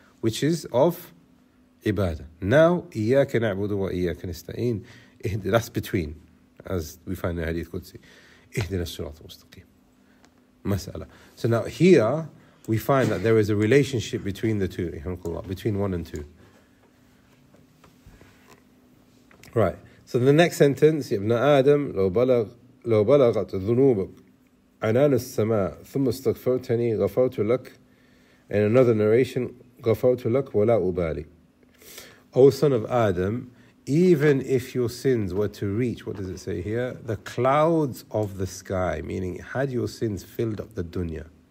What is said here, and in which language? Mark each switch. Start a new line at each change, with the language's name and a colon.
English: Which is of ibadah. Now,
Arabic: Iyaka na'budu wa Iyaka nasta'in.
English: That's between, as we find in the Hadith Qudsi.
Arabic: Ihdina as-sirat al-mustaqim.
English: Mas'ala. So now here, we find that there is a relationship between the two, between one and two. Right, so the next sentence, Ibn Adam,
Arabic: لو بلغت ذنوبك عنان السماء ثم استغفرتني غفرت لك.
English: In another narration,
Arabic: غفرت لك ولا أبالي.
English: O son of Adam, even if your sins were to reach, what does it say here? The clouds of the sky, meaning had your sins filled up the dunya.